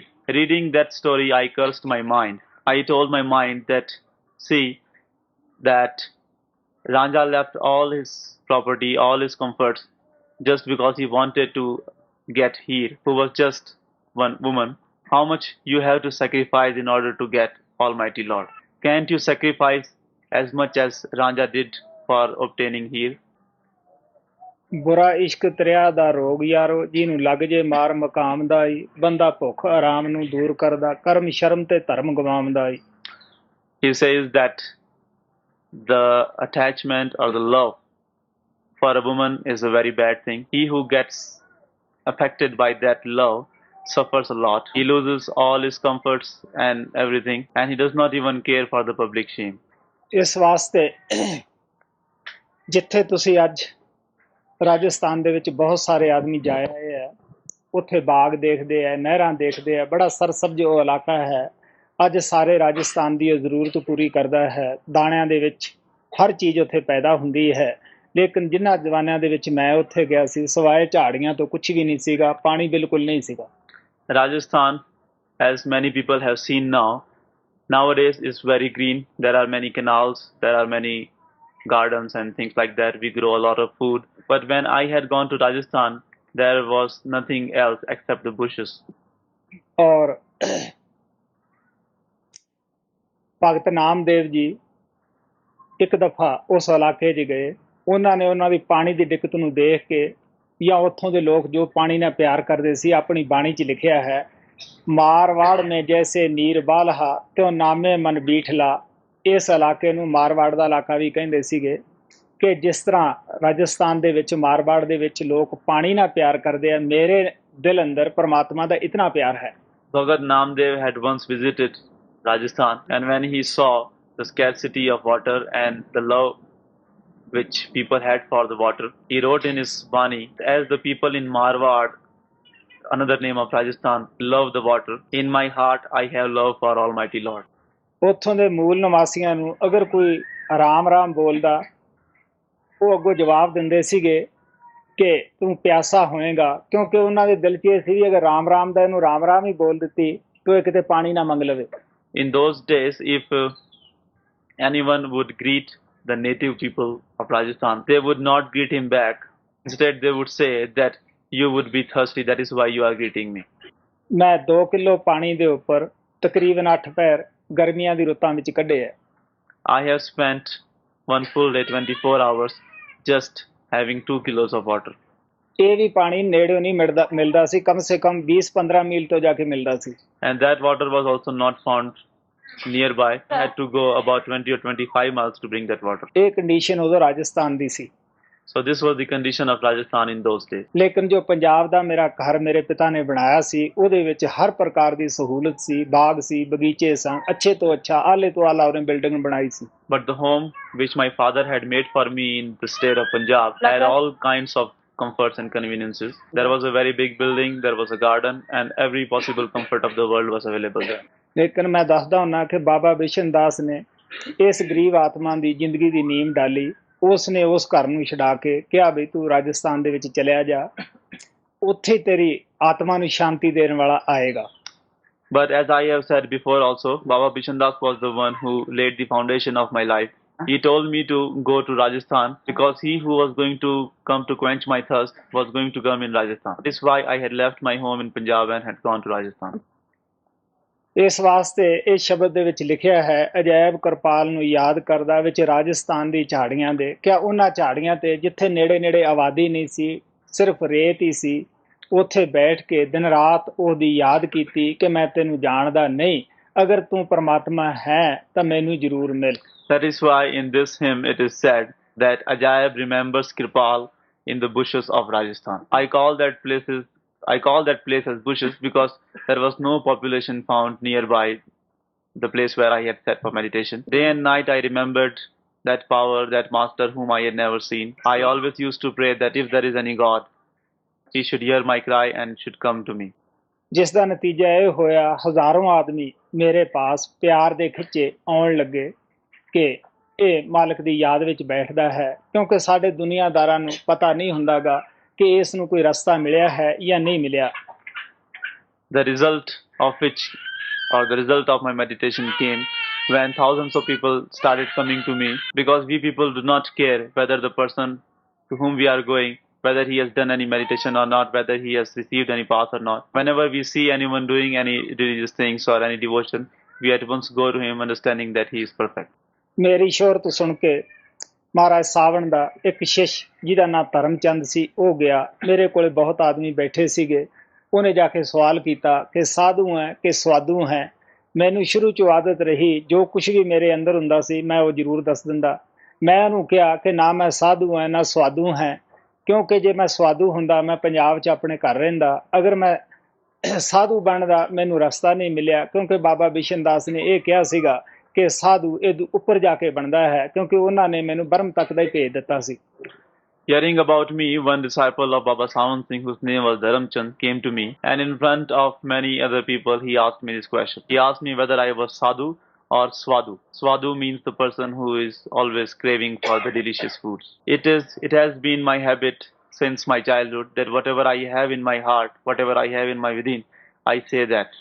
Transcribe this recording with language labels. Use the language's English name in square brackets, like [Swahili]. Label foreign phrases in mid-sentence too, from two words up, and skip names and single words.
[English] Reading that story, I cursed my mind. I told my mind that, see, that Ranja left all his property, all his comforts, just because he wanted to get Heer, who was just one woman. How much you have to sacrifice in order to get Almighty Lord? Can't you sacrifice as much as Ranja did for obtaining Heer? [Punjabi] ਬੁਰਾ ਇਸ਼ਕ ਤਰਿਆ ਦਾ ਰੋਗ ਯਾਰੋ ਜਿਹਨੂੰ ਲੱਗ ਜੇ ਮਾਰ ਮਕਾਮ ਦਾ ਈ ਬੰਦਾ ਭੁੱਖ ਆਰਾਮ ਨੂੰ ਦੂਰ ਕਰਦਾ ਕਰਮ ਸ਼ਰਮ ਤੇ ਧਰਮ ਗਵਾਉਂਦਾ ਈ [English] He says that the attachment or the love for a woman is a very bad thing. He who gets affected by that love suffers a lot. He loses all his comforts and everything, and he does not even care for the public shame. [Punjabi] ਇਸ ਵਾਸਤੇ ਜਿੱਥੇ ਤੁਸੀਂ ਅੱਜ ਰਾਜਸਥਾਨ ਦੇ ਵਿੱਚ ਬਹੁਤ ਸਾਰੇ ਆਦਮੀ ਜਾਏ ਆਏ ਹੈ ਉੱਥੇ ਬਾਗ ਦੇਖਦੇ ਹੈ ਨਹਿਰਾਂ ਦੇਖਦੇ ਹੈ ਬੜਾ ਸਰਸਬਜ਼ ਉਹ ਇਲਾਕਾ ਹੈ ਅੱਜ ਸਾਰੇ ਰਾਜਸਥਾਨ ਦੀ ਉਹ ਜ਼ਰੂਰਤ ਪੂਰੀ ਕਰਦਾ ਹੈ ਦਾਣਿਆਂ ਦੇ ਵਿੱਚ ਹਰ ਚੀਜ਼ ਉੱਥੇ ਪੈਦਾ ਹੁੰਦੀ ਹੈ ਲੇਕਿਨ ਜਿਨ੍ਹਾਂ ਜ਼ਮਾਨਿਆਂ ਦੇ ਵਿੱਚ ਮੈਂ ਉੱਥੇ ਗਿਆ ਸੀ ਸਿਵਾਏ ਝਾੜੀਆਂ ਤੋਂ ਕੁਝ ਵੀ ਨਹੀਂ ਸੀਗਾ ਪਾਣੀ ਬਿਲਕੁਲ ਨਹੀਂ ਸੀਗਾ [English] Rajasthan, as many people have seen now, nowadays is very green. There are many canals, there are many gardens and things like that. We grow a lot of food. But when I had gone to Rajasthan, there was nothing else except the bushes. [Punjabi] ਔਰ ਭਗਤ ਨਾਮਦੇਵ ਜੀ ਇੱਕ ਦਫਾ ਉਸ ਇਲਾਕੇ 'ਚ ਗਏ ਉਹਨਾਂ ਨੇ ਉਹਨਾਂ ਦੀ ਪਾਣੀ ਦੀ ਦਿੱਕਤ ਨੂੰ ਦੇਖ ਕੇ ਜਾਂ ਉੱਥੋਂ ਦੇ ਲੋਕ ਜੋ ਪਾਣੀ ਨਾਲ ਪਿਆਰ ਕਰਦੇ ਸੀ ਆਪਣੀ ਬਾਣੀ 'ਚ ਲਿਖਿਆ ਹੈ ਮਾਰਵਾੜ ਨੇ ਜੈਸੇ ਨੀਰ ਬਾਲਹਾ ਤਿਉ ਨਾਮੇ ਮਨ ਬੀਠਲਾ ਇਸ ਇਲਾਕੇ ਨੂੰ ਮਾਰਵਾੜ ਦਾ ਇਲਾਕਾ ਵੀ ਕਹਿੰਦੇ ਸੀਗੇ ਕਿ ਜਿਸ ਤਰ੍ਹਾਂ ਰਾਜਸਥਾਨ ਦੇ ਵਿੱਚ ਮਾਰਵਾੜ ਦੇ ਵਿੱਚ ਲੋਕ ਪਾਣੀ ਨਾਲ ਪਿਆਰ ਕਰਦੇ ਆ ਮੇਰੇ ਦਿਲ ਅੰਦਰ ਪਰਮਾਤਮਾ ਦਾ ਇਤਨਾ ਪਿਆਰ ਹੈ [English] Bhagat Namdev had once visited Rajasthan, and when he saw the scarcity of water and the love which people had for the water, he wrote in his Bani, as the people in Marwar, another name of Rajasthan, love the water, in my heart I have love for Almighty Lord. [Punjabi] ਉੱਥੋਂ ਦੇ ਮੂਲ ਨਿਵਾਸੀਆਂ ਨੂੰ ਅਗਰ ਕੋਈ ਰਾਮ ਰਾਮ ਬੋਲਦਾ ਉਹ ਅੱਗੋਂ ਜਵਾਬ ਦਿੰਦੇ ਸੀਗੇ ਕਿ ਤੂੰ ਪਿਆਸਾ ਹੋਏਗਾ ਕਿਉਂਕਿ ਉਹਨਾਂ ਦੇ ਦਿਲ 'ਚ ਇਹ ਸੀ ਅਗਰ ਰਾਮ ਰਾਮ ਦਾ ਇਹਨੂੰ ਰਾਮ ਰਾਮ ਹੀ ਬੋਲ ਦਿੱਤੀ ਤਾਂ ਇਹ ਕਿਤੇ ਪਾਣੀ ਨਾ ਮੰਗ ਲਵੇ [English] In those days, if anyone would greet the native people of Rajasthan, they would not greet him back. Instead, they would say that you would be thirsty, that is why you are greeting me. [Punjabi] ਮੈਂ 2 ਕਿਲੋ ਪਾਣੀ ਦੇ ਉੱਪਰ ਤਕਰੀਬਨ 8 ਪੈਰ ਗਰਮੀਆਂ ਦੀ ਰੁੱਤਾਂ ਵਿੱਚ ਕੱਢੇ ਹੈ [English] I have spent one full day, 24 hours, just having 2 kilos of water. [Punjabi] ਇਹ ਵੀ ਪਾਣੀ ਨੇੜਿਓਂ ਨਹੀਂ ਮਿਲਦਾ ਸੀ [Hindi] कम से कम [Punjabi] 20-15 ਮੀਲ ਤੋਂ ਜਾ ਕੇ ਮਿਲਦਾ ਸੀ [English] And that water was also not found nearby. I had to go about 20 or 25 miles to bring that water. [Punjabi] ਇਹ ਕੰਡੀਸ਼ਨ ਉਦੋਂ ਰਾਜਸਥਾਨ ਦੀ ਸੀ [English] So this was the condition of Rajasthan in those days. [Punjabi] ਲੇਕਿਨ ਜੋ ਪੰਜਾਬ ਦਾ ਮੇਰਾ ਘਰ ਮੇਰੇ ਪਿਤਾ ਨੇ ਬਣਾਇਆ ਸੀ ਉਹਦੇ ਵਿੱਚ ਹਰ ਪ੍ਰਕਾਰ ਦੀ ਸਹੂਲਤ ਸੀ ਬਾਗ ਸੀ ਬਗੀਚੇ ਸਨ ਅੱਛੇ ਤੋਂ ਅੱਛਾ ਆਲੇ ਤੋਂ ਆਲਾ ਉਹਨੇ ਬਿਲਡਿੰਗ ਬਣਾਈ ਸੀ [English] But the home which my father had made for me in the state of Punjab had all kinds of comforts and conveniences. There was a very big building, there was a garden, and every possible comfort of the world was available there. [Punjabi] ਲੇਕਿਨ ਮੈਂ ਦੱਸਦਾ ਹੁੰਦਾ ਕਿ ਬਾਬਾ ਬਿਸ਼ਨ ਦਾਸ ਨੇ ਇਸ ਗਰੀਬ ਆਤਮਾ ਦੀ ਜ਼ਿੰਦਗੀ ਦੀ ਨੀਂਹ ਡਾਲੀ ਉਸ ਨੇ ਉਸ ਘਰ ਨੂੰ ਛਡਾ ਕੇ ਕਿਹਾ ਵੀ ਤੂੰ ਰਾਜਸਥਾਨ ਦੇ ਵਿੱਚ ਚਲਿਆ ਜਾ ਉੱਥੇ ਤੇਰੀ ਆਤਮਾ ਨੂੰ ਸ਼ਾਂਤੀ ਦੇਣ ਵਾਲਾ ਆਏਗਾ [English] But as I have said before also, Baba Bishandas was the one who laid the foundation of my life. He told me to go to Rajasthan because he who was going to come to quench my thirst was going to come in Rajasthan. This is why I had left my home in Punjab and had gone to Rajasthan. [Punjabi] ਇਸ ਵਾਸਤੇ ਇਹ ਸ਼ਬਦ ਦੇ ਵਿੱਚ ਲਿਖਿਆ ਹੈ ਅਜੈਬ ਕਿਰਪਾਲ ਨੂੰ ਯਾਦ ਕਰਦਾ ਵਿੱਚ ਰਾਜਸਥਾਨ ਦੀ ਝਾੜੀਆਂ ਦੇ ਕਿਆ ਉਹਨਾਂ ਝਾੜੀਆਂ ਤੇ ਜਿੱਥੇ ਨੇੜੇ ਨੇੜੇ ਆਬਾਦੀ ਨਹੀਂ ਸੀ ਸਿਰਫ ਰੇਤ ਹੀ ਸੀ ਉੱਥੇ ਬੈਠ ਕੇ ਦਿਨ ਰਾਤ ਉਹਦੀ ਯਾਦ ਕੀਤੀ ਕਿ ਮੈਂ ਤੈਨੂੰ ਜਾਣਦਾ ਨਹੀਂ ਅਗਰ ਤੂੰ ਪਰਮਾਤਮਾ ਹੈ ਤਾਂ ਮੈਨੂੰ ਜ਼ਰੂਰ ਮਿਲ [English] That is why in this hymn it is said that Ajaib remembers Kripal in the bushes of Rajasthan. I call that place as bushes because there was no population found nearby the place where I had sat for meditation. Day and night I remembered that power, that master whom I had never seen. I always used to pray that if there is any God, he should hear my cry and should come to me. [Punjabi] ਜਿਸ ਦਾ ਨਤੀਜਾ ਇਹ ਹੋਇਆ, ਹਜ਼ਾरों ਆਦਮੀ ਮੇਰੇ ਪਾਸ ਪਿਆਰ ਦੇ ਖਿੱਚੇ ਆਉਣ ਲੱਗੇ ਕਿ ਇਹ ਮਾਲਕ ਦੀ ਯਾਦ ਵਿੱਚ ਬੈਠਦਾ ਹੈ, ਕਿਉਂਕਿ ਸਾਡੇ ਦੁਨੀਆਦਾਰਾਂ ਨੂੰ ਪਤਾ ਨਹੀਂ ਹੁੰਦਾਗਾ ਕਿ ਇਸ ਨੂੰ ਕੋਈ ਰਸਤਾ ਮਿਲਿਆ ਹੈ ਜਾਂ ਨਹੀਂ ਮਿਲਿਆ। [English] The result of my meditation came when thousands of people started coming to me, because we people do not care whether the person to whom we are going, whether he has done any meditation or not, whether he has received any path or not. Whenever we see anyone doing any religious things or any devotion, we at once go to him understanding that he is perfect. [Punjabi] ਮੇਰੀ ਸ਼ੋਹਰਤ ਸੁਣ ਕੇ ਮਹਾਰਾਜ ਸਾਵਣ ਦਾ ਇੱਕ ਸ਼ਿਸ਼ ਜਿਹਦਾ ਨਾਂ ਧਰਮਚੰਦ ਸੀ ਉਹ ਗਿਆ। ਮੇਰੇ ਕੋਲੇ ਬਹੁਤ ਆਦਮੀ ਬੈਠੇ ਸੀਗੇ। ਉਹਨੇ ਜਾ ਕੇ ਸਵਾਲ ਕੀਤਾ ਕਿ ਸਾਧੂ ਹੈ ਕਿ ਸਵਾਦੂ ਹੈ। ਮੈਨੂੰ ਸ਼ੁਰੂ 'ਚੋਂ ਆਦਤ ਰਹੀ ਜੋ ਕੁਛ ਵੀ ਮੇਰੇ ਅੰਦਰ ਹੁੰਦਾ ਸੀ ਮੈਂ ਉਹ ਜ਼ਰੂਰ ਦੱਸ ਦਿੰਦਾ। ਮੈਂ ਉਹਨੂੰ ਕਿਹਾ ਕਿ ਨਾ ਮੈਂ ਸਾਧੂ ਹਾਂ ਨਾ ਸਵਾਦੂ ਹਾਂ, ਕਿਉਂਕਿ ਜੇ ਮੈਂ ਸਵਾਦੂ ਹੁੰਦਾ ਮੈਂ ਪੰਜਾਬ 'ਚ ਆਪਣੇ ਘਰ ਰਹਿੰਦਾ। ਅਗਰ ਮੈਂ ਸਾਧੂ ਬਣਦਾ ਮੈਨੂੰ ਰਸਤਾ ਨਹੀਂ ਮਿਲਿਆ, ਕਿਉਂਕਿ ਬਾਬਾ ਬਿਸ਼ਨ ਦਾਸ ਨੇ ਇਹ ਕਿਹਾ ਸੀਗਾ ਕਿ ਸਾਧੂ ਇਹ ਉੱਪਰ ਜਾ ਕੇ ਬਣਦਾ ਹੈ, ਕਿਉਂਕਿ ਉਹਨਾਂ ਨੇ ਮੈਨੂੰ ਬਰਮ ਤੱਕ ਦਾ ਹੀ ਭੇਜ ਦਿੱਤਾ ਸੀ। [English] Hearing about me, one disciple of Baba Sawan Singh, whose name was Dharamchand, came to me, and in front of many other people, he asked me this question. He asked me whether I was sadhu or swadu. Swadu means the person who is always craving for the delicious foods. It has been my habit since my childhood that whatever I have in my heart, whatever I have in my within, I say that.